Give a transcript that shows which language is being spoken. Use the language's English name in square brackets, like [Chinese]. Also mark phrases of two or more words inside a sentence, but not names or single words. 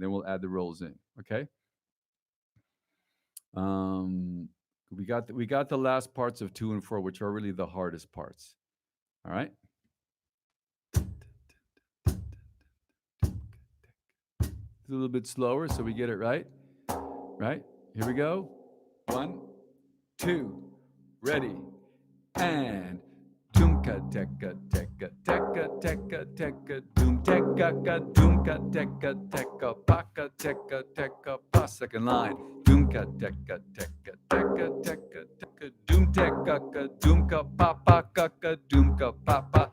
[English] Then we'll add the rolls in, okay? We got the last parts of 2 and 4, which are really the hardest parts. All right. It's a little bit slower so we get it right. Right? Here we go. 1, 2, ready, and doomka teka teka teka teka teka doom teka ka doomka teka teka paka teka teka pa. Second line. Doomka teka teka teka teka teka doom teka ka doomka papa ka doomka papa.